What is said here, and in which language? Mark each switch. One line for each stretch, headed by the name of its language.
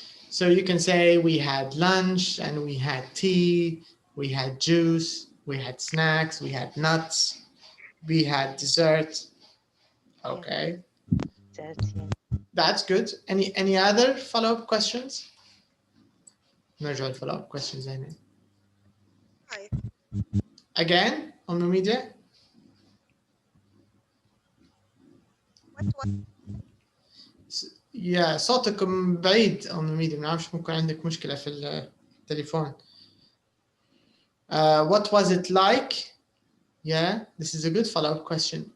English: So you can say we had lunch and we had tea, we had juice, we had snacks, we had nuts, we had dessert. Okay. Dessert, yeah. That's good. Any other follow-up questions?
Arabic: نرجع الfollow-up questions هنا.
English: Again, on the media?
Arabic: يا صوتكم بعيد
English: on the media.
Arabic: ما نعرفش ممكن عندك مشكلة في التليفون.
English: What was it like? Yeah, this is a good follow-up question.